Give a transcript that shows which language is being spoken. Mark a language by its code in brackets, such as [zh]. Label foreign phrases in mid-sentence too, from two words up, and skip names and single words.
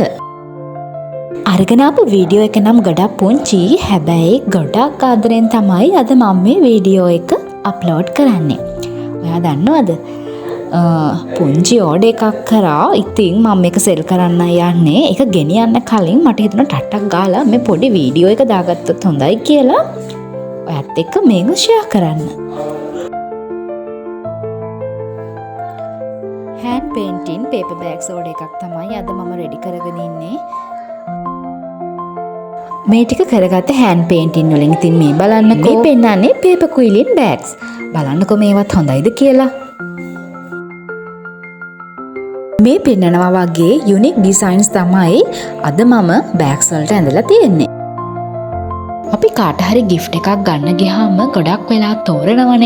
[si] අරගෙන ආපු වීඩියෝ එක නම් ගොඩක් පුංචි, හැබැයි ගොඩක් ආදරෙන් තමයි අද මම මේ වීඩියෝ එක අප්ලෝඩ් කරන්නේ. ඔයා දන්නවද? පුංචි ඕඩර් එකක් කරා. ඉතින් මම මේක සෙල් කරන්න යන්නේ. ඒක ගෙනියන්න කලින් මට හිතුණා ටට්ටක් ගාලා මේ පොඩි වීඩියෝ එක දාගත්තොත් හොඳයි කියලා. ඔයත් එක්ක මේක ෂෙයා කරන්න. [en] hand painting paper bags [si] ඕඩර් එකක් තමයි අද මම රෙඩි කරගෙන ඉන්නේ. මේ ටික කරගත්ත [en] hand painting [si] වලින්. ඉතින් මේ බලන්නකෝ. මේ පෙන්නන්නේ [en] paper quilling bags. [si] බලන්නකෝ මේවත් හොඳයිද කියලා. මේ පෙන්නනවා වගේ [en] unique designs [si] තමයි අද මම bags වලට ඇඳලා තියෙන්නේ. අපි කාට හරි gift එකක් ගන්න ගියාම ගොඩක් වෙලා තෝරනවනේ.